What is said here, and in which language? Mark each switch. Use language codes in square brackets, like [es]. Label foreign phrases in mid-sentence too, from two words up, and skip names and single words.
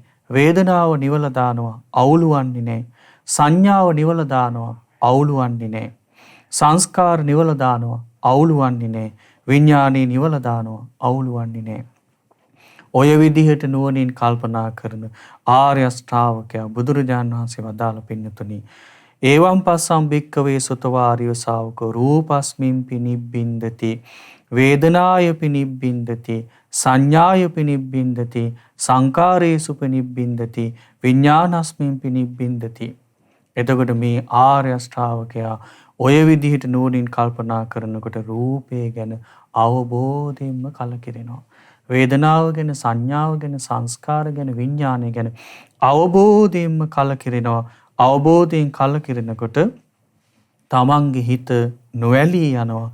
[si] වේදනාව නිවලා දානවා අවුලුවන්නේ නැහැ. සංඥාව නිවලා දානවා අවුලුවන්නේ නැහැ. සංස්කාර නිවලා දානවා අවුලුවන්නේ නැහැ. විඥානේ නිවලා දානවා අවුලුවන්නේ නැහැ. ඔය විදිහට නුවණින් කල්පනා කරන ආර්ය ශ්‍රාවකයා බුදුරජාණන් වහන්සේ වදාළ පින්නතුනි [pi] ඒවම් පස්සම් භික්කවේ සුතවාරිය ශාවකෝ රූපස්මින්පි නිබ්බින්දති වේදනායපි නිබ්බින්දති සංඥායපි නිබ්බින්දති සංකාරේසුපි නිබ්බින්දති විඥානස්මින්පි නිබ්බින්දති. [si] එතකොට මේ ආර්ය ශ්‍රාවකයා ඔය විදිහට නුවණින් කල්පනා කරනකොට රූපය ගැන අවබෝධයෙන්ම කලකිරෙනවා. වේදනාව ගැන සංඥාව ගැන සංස්කාර ගැන විඥානය ගැන අවබෝධයෙන්ම කලකිරෙනවා. අවබෝධයෙන් කලකිරෙනකොට තමන්ගේ හිත නොඇලී යනවා.